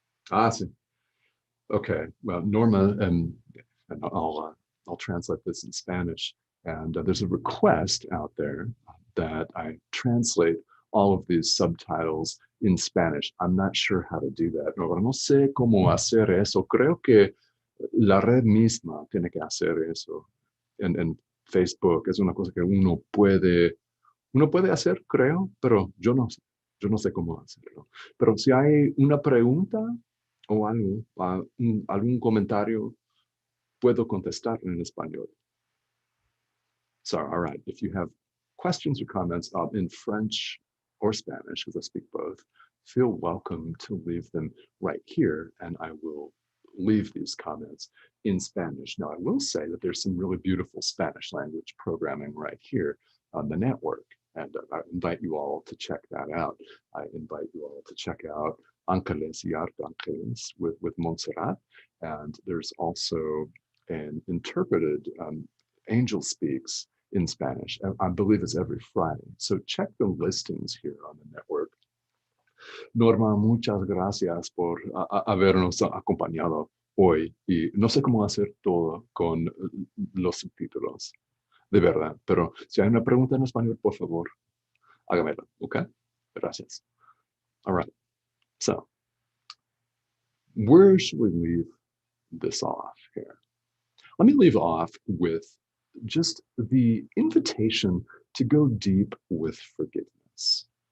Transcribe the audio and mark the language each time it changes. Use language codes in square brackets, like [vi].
[es] Sí. [en] Okay, well, Norma, and I'll translate this in Spanish. And there's a request out there that I translate all of these subtitles in Spanish. I'm not sure how to do that. [es] No sé cómo hacer eso. Creo que la red misma tiene que hacer eso. En Facebook es una cosa que uno puede hacer, creo, pero yo no sé cómo hacerlo. Pero si hay una pregunta o algo, algún comentario, puedo contestar en español. [en] So, all right, if you have questions or comments in French or Spanish, because I speak both, feel welcome to leave them right here, and I will leave these comments in Spanish. Now, I will say that there's some really beautiful Spanish language programming right here on the network, and I invite you all to check that out. I invite you all to check out Ángeles y Arcángeles with Montserrat, and there's also an interpreted Angel Speaks in Spanish. I believe it's every Friday. So check the listings here on the network. [es] Norma, muchas gracias por habernos acompañado hoy. Y no sé cómo hacer todo con los subtítulos, de verdad. Pero si hay una pregunta en español, por favor, hágamela. ¿Ok? Gracias. [en] All right. So, where should we leave this off here? Let me leave off with just the invitation to go deep with forgiveness.